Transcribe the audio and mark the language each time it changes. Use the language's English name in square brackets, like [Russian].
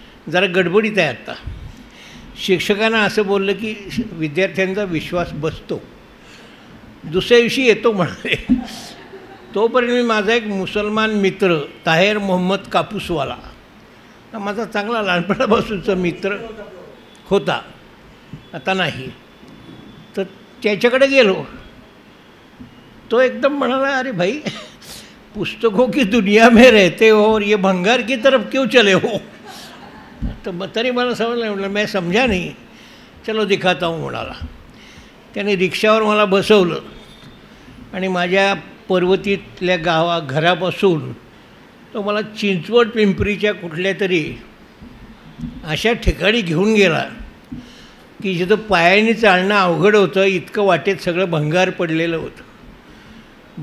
[Marathi] जरा गडबडीत आहे आत्ता. शिक्षकांना असं बोललं की विद्यार्थ्यांचा विश्वास बसतो, दुसऱ्या दिवशी येतो म्हणाले. तोपर्यंत मी माझा एक मुसलमान मित्र ताहेर मोहम्मद कापूसवाला, हा माझा चांगला लहानपणापासूनचा मित्र होता, आता नाही, तर त्याच्याकडे गेलो. तो एकदम म्हणाला [Hindi] अरे भाई पुस्तकों की दुनिया में रहते हो और ये भंगार की तरफ क्यों चले हो. [Marathi] तर मग तरी मला समजलं. म्हटलं [Hindi] मैं समजा नहीं, चलो दिखाता हूँ [Marathi] म्हणाला. त्याने रिक्षावर मला बसवलं आणि माझ्या पर्वतीतल्या घरापासून तो मला चिंचवड पिंपरीच्या कुठल्या तरी अशा ठिकाणी घेऊन गेला की जिथं पायाने चालणं अवघड होतं, इतकं वाटेत सगळं भंगार पडलेलं होतं.